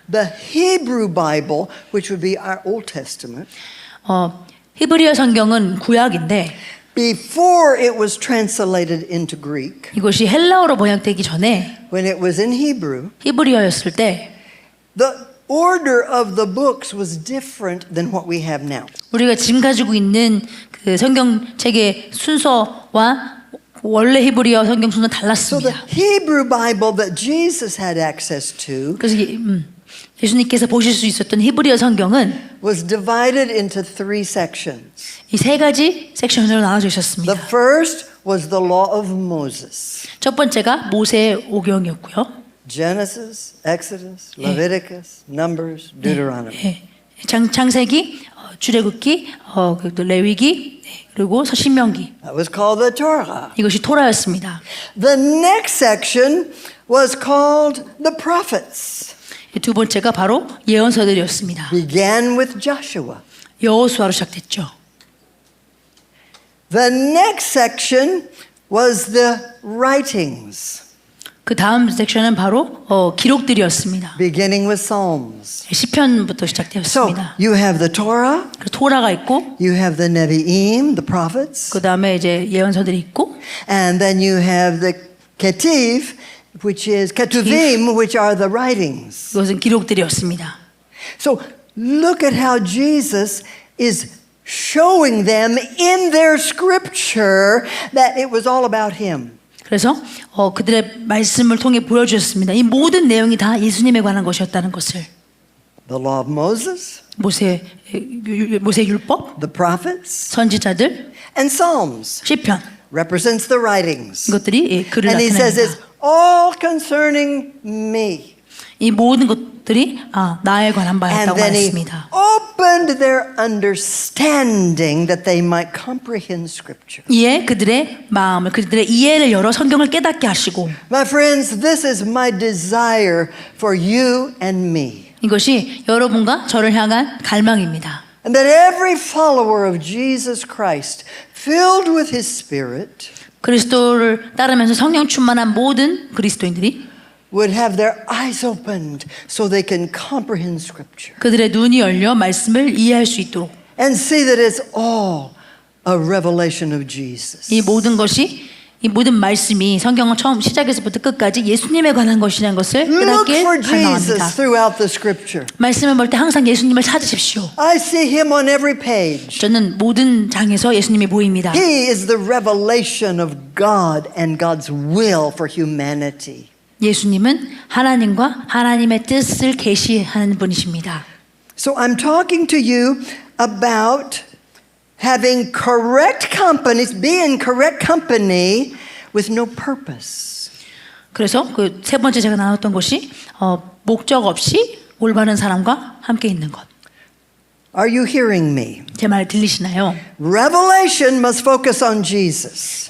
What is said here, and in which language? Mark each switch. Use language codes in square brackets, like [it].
[en] The Hebrew Bible, which would be our Old Testament, [ko] 히브리어 성경은 구약인데 [en] before it was translated into Greek, [ko] 이것이 헬라어로 번역되기 전에 [en] when it was in Hebrew, [ko] 히브리어였을 때 [en] the order of the books was different than what we have now. [ko] 우리가 지금 가지고 있는 그 성경책의 순서와 원래 히브리어 성경 순서는 [en] So the [ko] 달랐습니다. [en] Hebrew Bible that Jesus had access to [ko] 그래서 예수님께서 보실 수 있었던 히브리어 성경은 [en] was divided into three sections. [ko] 이 세 가지 섹션으로 나눠져 [en] The [ko] 있었습니다. [en] first was the law of Moses. [ko] 첫 번째가 모세 오경이었고요. [en] Genesis, Exodus, Leviticus, Numbers, Deuteronomy. [ko] 예. 창세기, 출애굽기, 또 레위기, 그리고 신명기. [en] That was called the Torah. [ko] 이것이 토라였습니다. [en] The next section was called the prophets. [ko] 두 번째가 바로 예언서들이었습니다. [en] Began with Joshua. [ko] 여호수아로 시작됐죠. [en] The next section was the writings, [ko] 그 다음 섹션은 바로 기록들이었습니다. [en] beginning with Psalms. [ko] 시편부터 [en] So [ko] 시작되었습니다. [en] you have the Torah, [ko] 그리고 토라가 있고 [en] you have the Nevi'im, the prophets, [ko] 그 다음에 이제 예언서들이 있고 [en] and then you have the Ketiv, which is Ketuvim, which are the writings. [ko] 이것은 기록들이었습니다. [en] So look at how Jesus is showing them in their scripture that it was all about him. [ko] 그래서 그들의 말씀을 통해 보여주셨습니다. 이 모든 내용이 다 예수님에 관한 것이었다는 것을. [en] The law of Moses, [ko] 모세 율법, [en] the prophets, [ko] 선지자들, [en] and Psalms [ko] 시편 [en] represents the writings. [ko] 이것들이 글을 [en] And he says it's [ko] 나타냅니다. [en] all concerning me. [ko] 이 모든 것들이 나에 관한 [en] And [ko] 바였다고 [en] then he [ko] 말했습니다. [en] opened their understanding that they might comprehend scripture. [ko] 이에 그들의 마음을 그들의 이해를 열어 성경을 깨닫게 하시고 [en] My friends, this is my desire for you and me. [ko] 이것이 여러분과 저를 향한 갈망입니다. [en] And that every follower of Jesus Christ, filled with his spirit, [ko] 그리스도를 따르면서 성령 충만한 모든 그리스도인들이 [en] would have their eyes opened so they can comprehend scripture [ko] 그들의 눈이 열려 말씀을 이해할 수 있도록 [en] and see that it's all a revelation of Jesus. [ko] 이 모든 말씀이 성경은 처음 시작에서부터 끝까지 예수님에 관한 것이라는 것을 [en] Look [ko] 깨닫게 [en] for [ko] 갈망합니다. [en] Jesus throughout the scripture. [ko] 말씀을 볼 때 항상 예수님을 찾으십시오. [en] I see him on every page. [ko] 저는 모든 장에서 예수님이 보입니다. [en] He is the revelation of God and God's will for humanity. [ko] 예수님은 하나님과 하나님의 뜻을 계시하는 분이십니다. [en] So I'm talking to you about having correct companies, be in correct company with no purpose. [ko] 그래서 그 세 번째 제가 나눴던 것이 목적 없이 올바른 사람과 함께 있는 것. [en] Are you hearing me? [ko] 제 말 들리시나요? [en] Revelation must focus on Jesus.